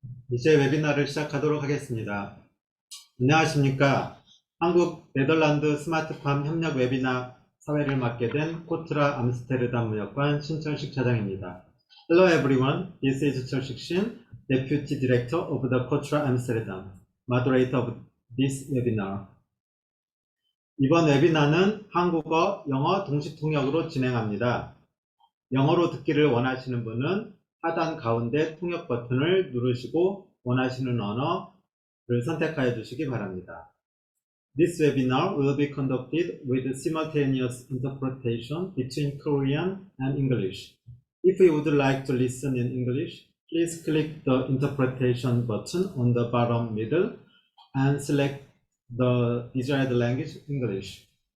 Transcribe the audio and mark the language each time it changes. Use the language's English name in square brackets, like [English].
[Korean] 이제 웨비나를 시작하도록 하겠습니다. 안녕하십니까. 한국 네덜란드 스마트팜 협력 웨비나 사회를 맡게 된 코트라 암스테르담 무역관 신철식 차장입니다. [English] Hello everyone, this is 철식 신, Deputy Director of the Kotra Amsterdam, moderator of this webinar. [Korean] 이번 웨비나는 한국어, 영어 동시 통역으로 진행합니다. 영어로 듣기를 원하시는 분은 하단 가운데 통역 버튼을 누르시고 원하시는 언어를 선택하여 주시기 바랍니다. [English] This webinar will be conducted with simultaneous interpretation between Korean and English. If you would like to listen in English, please click the interpretation button on the bottom middle and select the desired language, English.